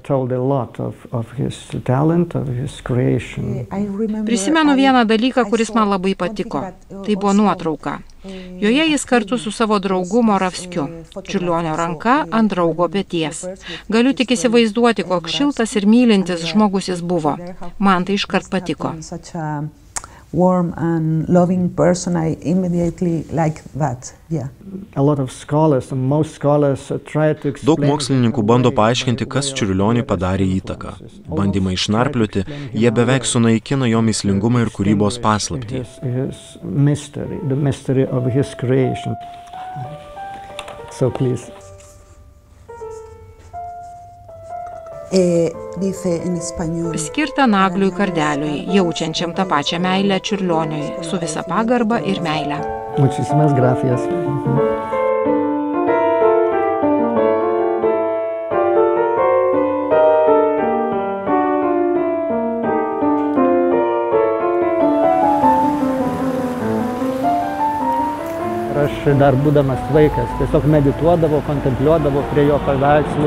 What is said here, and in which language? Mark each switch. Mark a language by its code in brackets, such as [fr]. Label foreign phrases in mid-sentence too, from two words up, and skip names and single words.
[lt] Prisimenu vieną dalyką, kuris man labai patiko. Tai buvo nuotrauka. Joje jis kartu su savo draugu Moravskiu. Čiurlionio ranka ant draugo peties. Galiu tik įsivaizduoti, koks šiltas ir mylintis žmogus jis buvo. Man tai iškart patiko. [en] Warm and loving person, I immediately like that. Yeah. [lt] Daug mokslininkų bando paaiškinti, kas Čiurlioniui padarė įtaką. Bandymai išnarplioti, jie beveik sunaikina jo mįslingumą ir kūrybos paslaptį. Skirta Nagliui Kardeliui, jaučiančiam tą pačią meilę Čiurlioniui, su visa pagarba ir meile. [es] Muchísimas gracias. [lt] Aš dar būdamas vaikas tiesiog medituodavau, kontempliuodavau prie jo paveikslų.